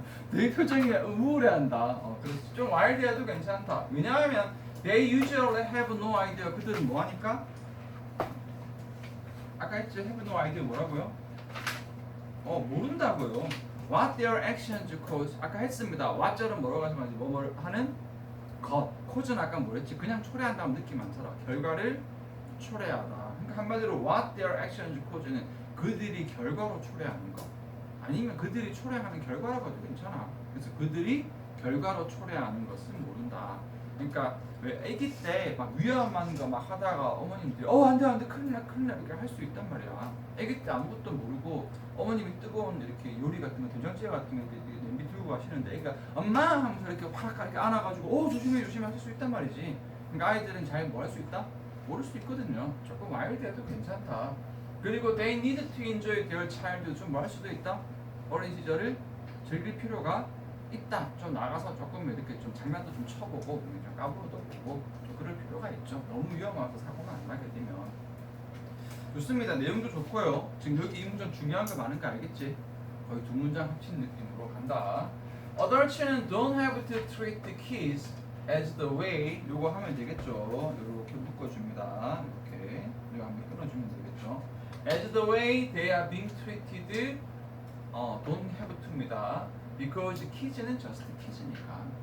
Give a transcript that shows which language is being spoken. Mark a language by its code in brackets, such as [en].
[ko] 되게 표정이 우울해한다. 그래서 좀 와일드해도 괜찮다. 왜냐하면 [en] they usually have no idea. [ko] 그들은 뭐 하니까? 아까 했죠. have no idea 뭐라고요? 모른다고요. [en] What their actions cause. [ko] 아까 했습니다. what절은 뭐라고 하시면 뭐뭘 하는 것. cause는 아까 뭐랬지? 그냥 초래한다는 느낌 많더라. 결과를 초래하다. 그러니까 한마디로 [en] what their actions cause [ko] 는 그들이 결과로 초래하는 것. 아니면 그들이 초래하는 결과라고 해도 괜찮아. 그래서 그들이 결과로 초래하는 것은 모른다. 그러니까 왜 아기 때 막 위험한 거 막 하다가 어머님들이 안돼 큰일 나 이렇게 할 수 있단 말이야. 아기 때 아무것도 모르고 어머님이 뜨거운 이렇게 요리 같은 거 된장찌개 같은 거 냄비 들고 가시는데 애기가 엄마 하면서 이렇게 확 이렇게 안아가지고 조심해 할 수 있단 말이지. 그러니까 아이들은 잘 뭐 할 수 있다? 모를 수 있거든요. 조금 와일드해도 괜찮다. 그리고 [en] they need to enjoy their childhood. [ko] 좀 뭐 할 수도 있다? 어린 시절을 즐길 필요가 있다. 좀 나가서 조금 이렇게 좀 장난도 좀 쳐보고 좀 까불어도 보고 좀 그럴 필요가 있죠. 너무 위험해서 사고가 안 나게 되면. 좋습니다. 내용도 좋고요. 지금 여기 이 문장 중요한 거 많은 거 알겠지? 거의 두 문장 합친 느낌으로 간다. [en] Adults don't have to treat the kids as the way. [ko] 요거 하면 되겠죠. 이렇게 묶어줍니다. 이렇게 이거 한번 끊어주면 되겠죠. [en] As the way they are being treated. don't have to입니다. Because kids는 just kids니까.